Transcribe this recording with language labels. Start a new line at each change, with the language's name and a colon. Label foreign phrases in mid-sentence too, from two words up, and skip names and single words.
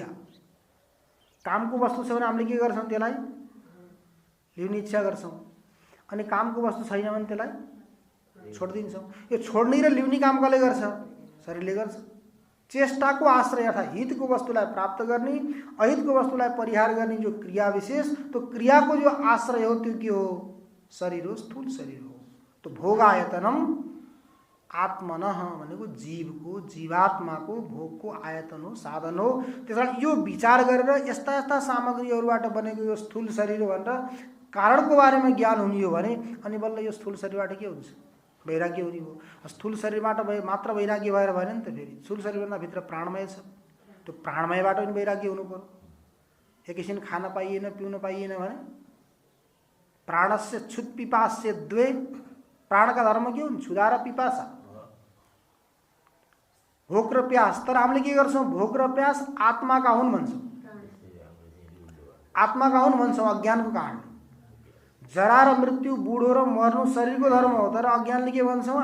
Nepali: कामको वस्तु छ भने हामीले के गर्छौँ? त्यसलाई लिने इच्छा गर्छौँ, अनि कामको वस्तु छैन भने त्यसलाई छोडिदिन्छौँ। यो छोड्ने र लिउने काम कसले गर्छ? शरीरले गर्छ। चेष्टाको आश्रय अर्थात् हितको वस्तुलाई प्राप्त गर्ने, अहितको वस्तुलाई परिहार गर्ने जो क्रिया विशेष, तो क्रियाको जो आश्रय हो त्यो के हो? शरीर हो, स्थूल शरीर हो। तो
Sanskrit: भोगायतनम आत्मनः
Nepali: भनेको जीवको, जीवात्माको भोगको आयतन हो, साधन हो। त्यसकारण यो विचार गरेर यस्ता यस्ता सामग्रीहरूबाट बनेको यो स्थूल शरीर हो भनेर कारणको बारेमा ज्ञान हुने हो भने अनि बल्ल यो स्थूल शरीरबाट के हुन्छ? वैराग्य हुने हो। स्थूल शरीरबाट मात्र वैराग्य भएर भएन नि त। फेरि स्थूल शरीरभन्दा भित्र प्राणमय छ, त्यो प्राणमयबाट पनि वैराग्य हुनु पर्यो। एकैछिन खान पाइएन, पिउन पाइएन भने
Sanskrit: प्राणस्य क्षुत् पिपास्य द्वे,
Nepali: प्राणका धर्म के हुन्? क्षुधा र पिपासा, भोक र प्यास। तर हामीले के गर्छौँ? भोक र प्यास आत्माका हुन् भन्छौँ, आत्माका हुन् भन्छौँ अज्ञानको कारण। जरा र मृत्यु, बुढो र मर्नु शरीरको धर्म हो, तर अज्ञानले के भन्छौँ?